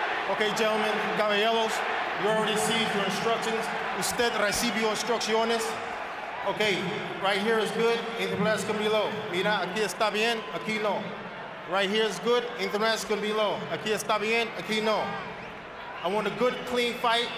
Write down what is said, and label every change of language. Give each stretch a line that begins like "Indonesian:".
English: Okay, gentlemen, caballeros, you already received your instructions.
Spanish: Usted recibió instrucciones.
English: Okay, right here is good, anything else can be low.
Spanish: Mira, aquí está bien, aquí no.
English: Right here is good, anything else can be low.
Spanish: Aquí está bien, aquí no.
English: I want a good, clean fight.